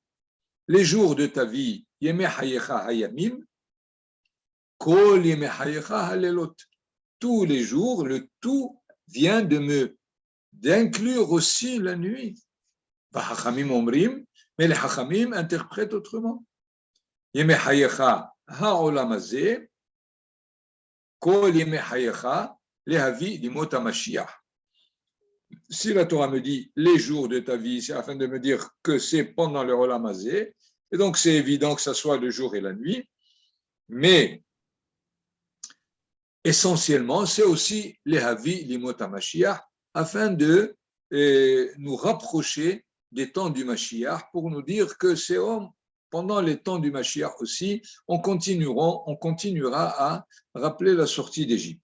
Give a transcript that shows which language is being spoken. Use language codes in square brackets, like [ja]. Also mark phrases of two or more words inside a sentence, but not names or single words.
[fr] Les jours de ta vie, [he] ימי חייך הימים, כל ימי חייך הלילות. Tous les jours, le tout vient d'inclure aussi la nuit. חכמים אומרים, [fr] mais les Hachamim interprètent autrement. [he] ימי חייך העולם הזה, כל ימי חייך להביא לימות המשיח. [fr] Si la Torah me dit les jours de ta vie, c'est afin de me dire que c'est pendant le [he] עולם הזה, [fr] et donc c'est évident que ce soit le jour et la nuit, mais essentiellement, c'est aussi les [he] הביא לימות המשיח, [fr] afin de nous rapprocher des temps du Mashiach, pour nous dire que c'est pendant les temps du Mashiach aussi, on continuera à rappeler la sortie d'Égypte.